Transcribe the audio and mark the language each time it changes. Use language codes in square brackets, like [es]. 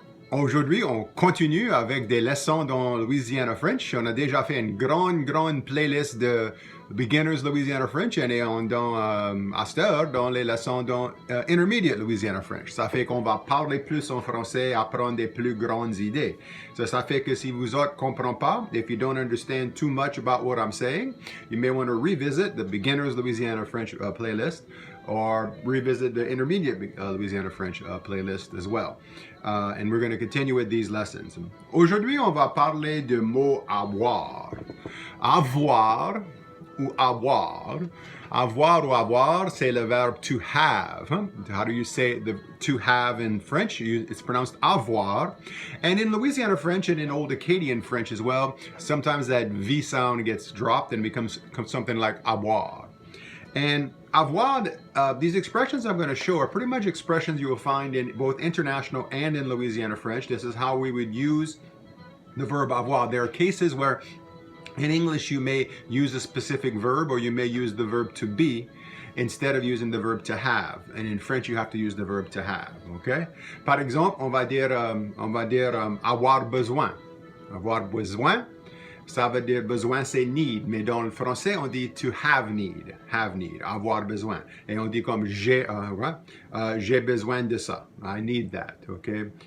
[fr] Aujourd'hui, on continue avec des leçons dans Louisiana French. On a déjà fait une grande playlist de Beginners Louisiana French et on est à cette heure dans les leçons dans Intermediate Louisiana French. Ça fait qu'on va parler plus en français, apprendre des plus grandes idées. Ça fait que si vous autres ne comprenez pas, [en] if you don't understand too much about what I'm saying, you may want to revisit the Beginners Louisiana French playlist or revisit the Intermediate Louisiana French playlist as well. And we're going to continue with these lessons. [fr] Aujourd'hui, on va parler du mot avoir. Avoir ou avoir. Avoir ou avoir, c'est le verbe to have. [en] How do you say the to have in French? It's pronounced avoir. And in Louisiana French and in Old Acadian French as well, sometimes that V sound gets dropped and becomes something like avoir. And avoir, these expressions I'm going to show are pretty much expressions you will find in both international and in Louisiana French. This is how we would use the verb avoir. There are cases where in English you may use a specific verb or you may use the verb to be instead of using the verb to have. And in French you have to use the verb to have. Okay? [fr] Par exemple, on va dire avoir besoin. Avoir besoin. Ça veut dire besoin, c'est need, mais dans le français, on dit [en] to have need, [fr] avoir besoin. Et on dit comme j'ai besoin de ça, [en] I need that, [fr] okay?